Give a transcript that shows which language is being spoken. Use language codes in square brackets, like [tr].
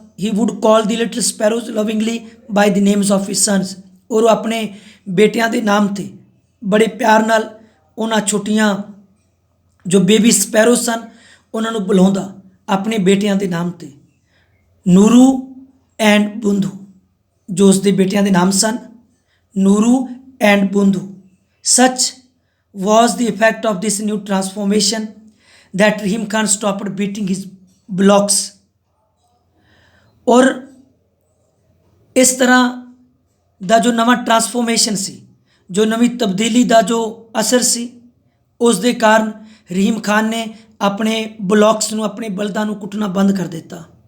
[en] he would call the little sparrows lovingly by the names of his sons, [pa] ਔਰ ਉਹ ਆਪਣੇ ਬੇਟਿਆਂ ਦੇ ਨਾਮ 'ਤੇ ਬੜੇ ਪਿਆਰ ਨਾਲ ਉਹਨਾਂ ਛੋਟੀਆਂ ਜੋ ਬੇਬੀ ਸਪੈਰੋ ਸਨ, ਉਹਨਾਂ ਨੂੰ ਬੁਲਾਉਂਦਾ ਆਪਣੇ ਬੇਟਿਆਂ ਦੇ ਨਾਮ 'ਤੇ। ਨੂਰੂ ਐਂਡ ਬੁੰਧੂ, ਜੋ ਉਸ ਦੇ ਬੇਟਿਆਂ ਦੇ ਨਾਮ ਸਨ, ਨੂਰੂ ਐਂਡ ਬੁੰਧੂ। [en] Such was the effect of this new transformation that Rahim Khan stopped beating his blocks। [pa] ਔਰ ਇਸ ਤਰ੍ਹਾਂ ਦਾ ਜੋ ਨਵਾਂ ਟਰਾਂਸਫੋਰਮੇਸ਼ਨ ਸੀ, ਜੋ ਨਵੀਂ ਤਬਦੀਲੀ ਦਾ ਜੋ ਅਸਰ ਸੀ, ਉਸ ਦੇ ਕਾਰਨ ਰਹੀਮ ਖਾਨ ਨੇ ਆਪਣੇ ਬਲੌਕਸ ਨੂੰ, ਆਪਣੇ ਬਲਦਾਂ ਨੂੰ ਕੁੱਟਣਾ ਬੰਦ ਕਰ ਦਿੱਤਾ।